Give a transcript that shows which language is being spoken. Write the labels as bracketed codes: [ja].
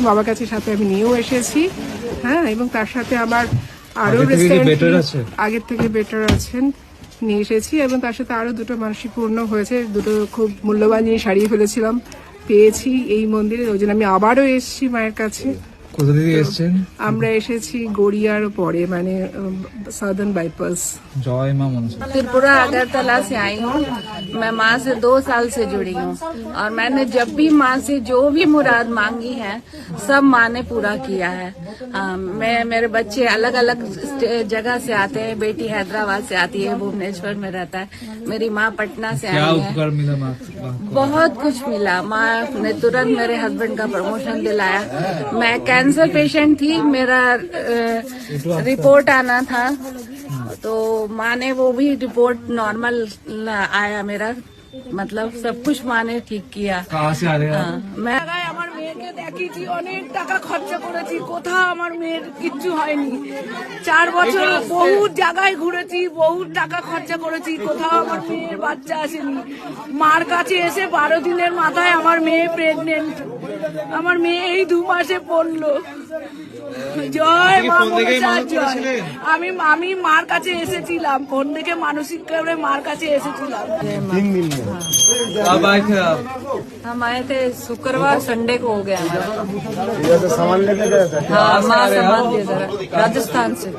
[bn] বাবার কাছে সাথে আমি নিয়েও এসেছি, হ্যাঁ। এবং তার সাথে আমার আরো আগের থেকে বেটার আছেন, নিয়ে এসেছি। এবং তার সাথে আরো দুটো মানসিক পূর্ণ হয়েছে, দুটো খুব মূল্যবান জিনিস হারিয়ে ফেলেছিলাম, পেয়েছি এই মন্দিরে। ওই জন্য আমি আবারও এসেছি মায়ের কাছে। কোথা থেকে এসেছেন? আমরা এসেছি গড়িয়ার পরে, মানে সাউদার্ন বাইপাস। জয় মা মনসা। [hi] त्रिपुरा अगरतला से आई हूँ। मैं माँ से 2 साल से जुड़ी हूँ, और मैंने जब भी माँ से जो भी मुराद मांगी है सब माँ ने पूरा किया है। मेरे बच्चे अलग अलग जगह से आते हैं। बेटी हैदराबाद से आती है, भुवनेश्वर में रहता है। मेरी माँ पटना से क्या आई है। उपकार मिला माँ? बहुत कुछ मिला। माँ ने तुरंत मेरे हस्बैंड का प्रमोशन दिलाया। मैं कैंसर पेशेंट थी, मेरा रिपोर्ट आना था, तो माँ ने वो भी रिपोर्ट नॉर्मल आया मेरा, मतलब सब कुछ माँ ने ठीक किया। कहाँ से आ रहे हैं? मैं [bn] আমার মেয়েকে দেখিয়েছি, অনেক টাকা খরচা করেছি, কোথাও আমার মেয়ের কিচ্ছু হয়নি। 4 বছর বহু জায়গায় ঘুরেছি, বহু টাকা খরচা করেছি, কোথাও আমার মেয়ের বাচ্চা আসেনি। মার কাছে এসে 12 দিনের মাথায় আমার মেয়ে প্রেগনেন্ট। আমার মেয়ে এই 2 মাসে পড়লো। জয় মা মনসা জয়। আমি মার কাছে এসেছিলাম, ফোন থেকে মানসিক করে মার কাছে এসেছিলাম। [hi] कब आए थे आप? हम आए थे शुक्रवार, संडे को हो गया हमारा। सामान लेके गए थे? हाँ, माँ सामान दे जरा, राजस्थान से।